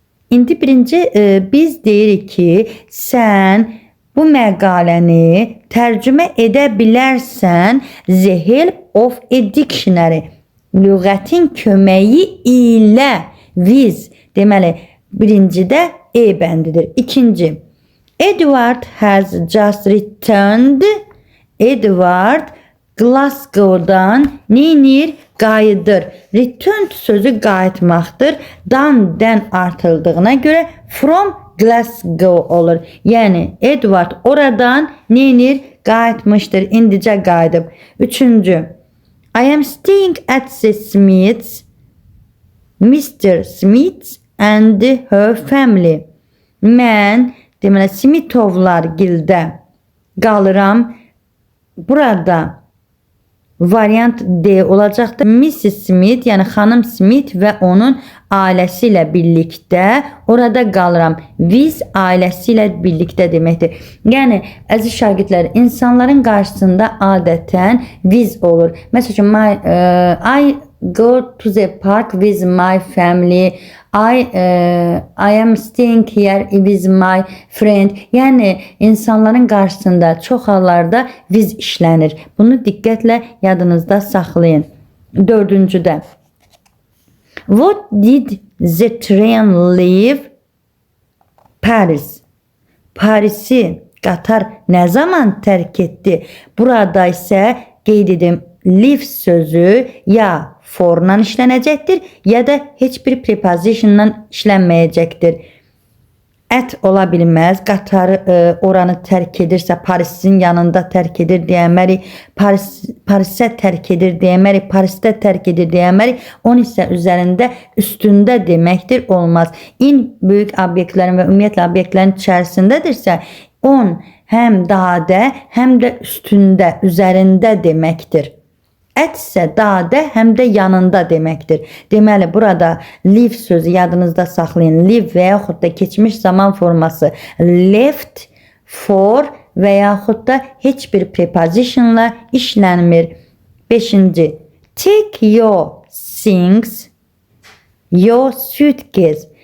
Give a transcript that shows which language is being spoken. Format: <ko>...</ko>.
<az>İndi birinci biz deyirik ki, sən bu məqaləni tərcümə edə bilərsən</az> <en>the help of a dictionary.</en> <az>Lüğətin köməyi ilə. With deməli birincidə E bəndidir. İkinci,</az> <en>Edward has just returned.</en> <az>Edward Glasgow'dan neynir? Qayıdır. Return sözü qayıtmaqdır. Dan artıldığına görə</az> <en>from Glasgow</en> <az>olur. Yəni Edward oradan neynir? Qayıtmışdır. İndicə qayıdıb. Üçüncü,</az> <en>I am staying at the Smiths. Mr. Smith and her family.</en> <az>Mən deməli Smithovlar gildə qalıram. Burada variant D olacaqdır. Mrs. Smith, yəni xanım Smith və onun ailəsi ilə birlikdə orada qalıram. With ailəsi ilə birlikdə deməkdir. Yəni əziz şagirdlər, insanların qarşısında adətən with olur. Məsələn,</az> <en>I go to the park with my family. I am staying here with my friend.</en> <az>Yəni insanların qarşısında çox hallarda with işlənir. Bunu diqqətlə yadınızda saxlayın. Dördüncüdə.</az> <en>What did the train leave Paris?</en> <az>Parisi qatar nə zaman tərk etdi? Burada isə qeyd edim, leave sözü ya forla işlənəcəkdir, ya da heç bir prepositionla işlənməyəcəkdir. At ola bilməz. Qatarı oranı tərk edirsə, Parisin yanında tərk edir deyəmərik. Parisə tərk edir deyəmərik. Parisdə tərk edir deyəmərik. On isə üzərində, üstündə deməkdir, olmaz. In böyük obyektlərin və ümumiyyətlə obyektlərin içərisindədirsə, on həm dadə, həm də üstündə, üzərində deməkdir. At isə dadə, həm də yanında deməkdir. Deməli, burada leave sözü yadınızda saxlayın. Leave və yaxud da keçmiş zaman forması left, for və yaxud da heç bir prepositionla işlənmir. 5-ci.</az> <en>Take your things, your suitcase.</en>